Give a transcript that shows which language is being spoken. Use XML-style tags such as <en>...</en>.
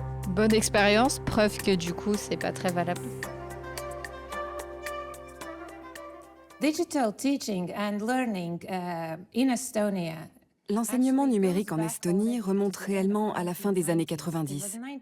<fr>Bonne expérience, preuve que du coup, c'est pas très valable.</fr> <en>Digital teaching and learning in Estonia.</en> <fr>L'enseignement numérique en Estonie remonte réellement à la fin des années 90.</fr>